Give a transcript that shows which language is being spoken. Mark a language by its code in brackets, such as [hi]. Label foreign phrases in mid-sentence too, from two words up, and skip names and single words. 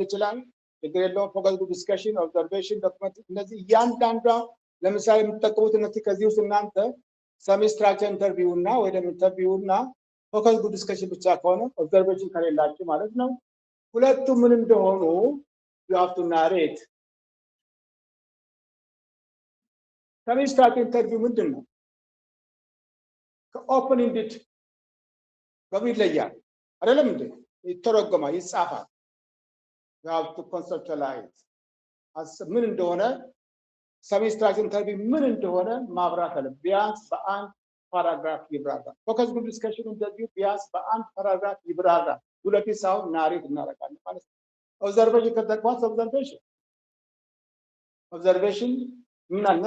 [am] ይችላል፣ ችግር የለውም። [en] focus group discussion፣ [am] ኦብዘርቬሽን፣ ዶክመንት፣ እነዚህ እያንዳንዷ ለምሳሌ የምትጠቀሙት እነዚህ ከዚህ ውስጥ እናንተ [en] semistructured interview [am] እና ወይ ደግሞ ኢንተርቪው እና [en] focus group discussion [am] ብቻ ከሆነ ኦብዘርቬሽን ከሌላችሁ ማለት ነው። ሁለቱም ምን እንደሆኑ [en] you have to narrate። semistructured interview [am] ምንድን ነው? [en] ከopen ended [am] በምን ይለያል? አይደለም እንዴ? ይተረጎማል፣ ይጻፋል። [en] you have to conceptualize [am] ምን እንደሆነ [en] semistructured interview [am] ምን እንደሆነ ማብራራት አለ። ቢያንስ በአንድ ፓራግራፍ ይብራራል። [en] focus group discussion interview [am] ቢያንስ በአንድ ፓራግራፍ ይብራራል። ሁለቴ ሳይሆን ናሬት እናደርጋለን ማለት ነው። ኦብዘርቬሽን ከተጠቀማት ኦብዘርቬሽን ምን አለን?